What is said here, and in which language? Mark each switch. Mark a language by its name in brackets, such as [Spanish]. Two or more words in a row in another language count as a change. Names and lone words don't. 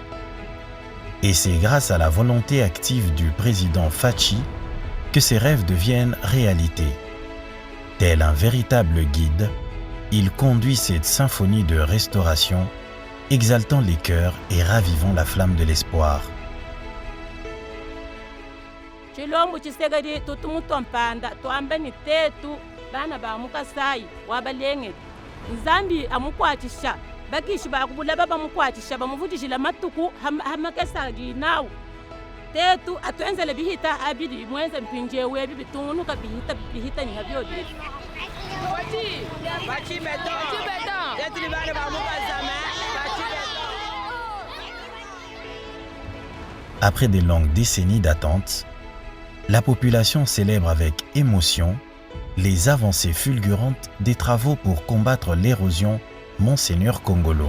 [French] Et c'est grâce à la volonté active du président Fachi que ces rêves deviennent réalité. Tel un véritable guide, il conduit cette symphonie de restauration, exaltant les cœurs et ravivant la flamme de l'espoir. [Chokwe] Chilombo chisegari tutumutompanda tuambeni tetu bana ba mukasai wabalenge Nzambi amukwachisha bakishi bakubula baba mukwachisha bamuvujishila matuku hamakesa ginawo tetu atwenzele bihita abidi mwenze mpinje webi bitunuka bihita ni habyodi [French] Après des longues décennies d'attente, la population célèbre avec émotion les avancées fulgurantes des travaux pour combattre l'érosion Monseigneur Kongolo.